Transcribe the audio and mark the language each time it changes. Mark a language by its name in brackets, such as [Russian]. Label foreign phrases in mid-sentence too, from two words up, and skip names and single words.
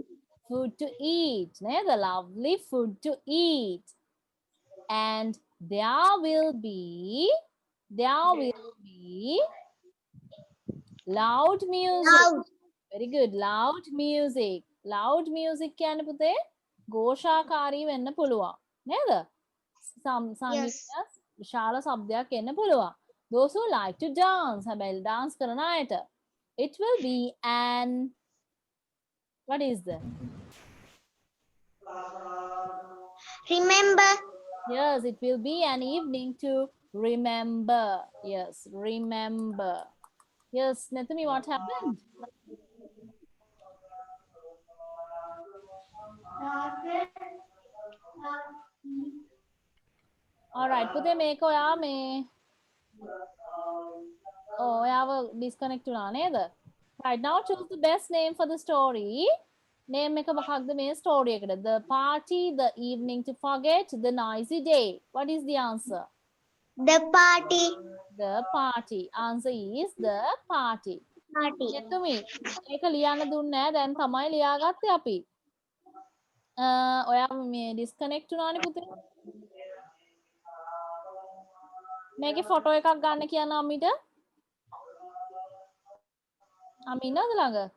[English] Food to eat. The lovely food to eat. And there will be loud music. Loud. Very good. Loud music. Loud music [Sinhala] කියන්නේ පුතේ ഘോഷාකාරී වෙන්න පුළුවන්. නේද? [English] Yes. [Sinhala] සංගීතය විශාල ශබ්දයක් එන්න පුළුවන්. [English] Those who like to dance. [Sinhala] හැබැයි dance කරන අයට. [English] It will be an, what is that? Remember. Yes, it will be an evening to remember. Yes, remember. Yes, Nathumi, what happened? All right, [Sinhala] පුතේ මේක ඔයා මේ ඔයාව disconnect වුණා නේද? [English] Right, now choose the best name for the story. [Sinhala] Name එක මොකක්ද මේ story එකට? [English] The party, the evening to forget, the noisy day. What is the answer? The party. The party. Answer is the party. Party. Nathumi, [Sinhala] මේක ලියන්න දුන්නේ නැහැ. දැන් තමයි ලියාගත්තේ අපි. ඔයා මේ disconnect වුණානේ පුතේ. මේකේ ෆොටෝ එකක් ගන්න කියන අම්මිට. අම්මි ඉන්නවද ළඟ?